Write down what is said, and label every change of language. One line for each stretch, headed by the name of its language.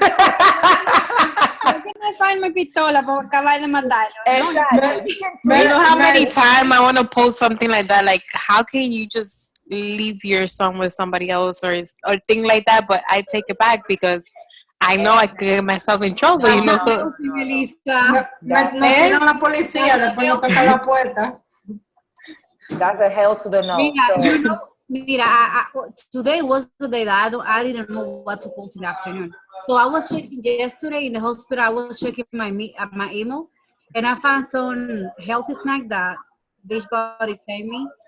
English: I find my
Spanish: pistola para acabar de matarlo.
English: Exactly. You know how many times I want to post something like that? Like, how can you just leave your son with somebody else or thing like that? But I take it back because I know I could get myself in trouble, you know. So
Spanish: la policía, después no toca la puerta.
English: That's a hell to the no.
Spanish: Mira,
English: today was the day that I didn't know what to post in the afternoon. So I was checking yesterday in the hospital. I was checking my email, and I found some healthy snack that Beachbody sent me.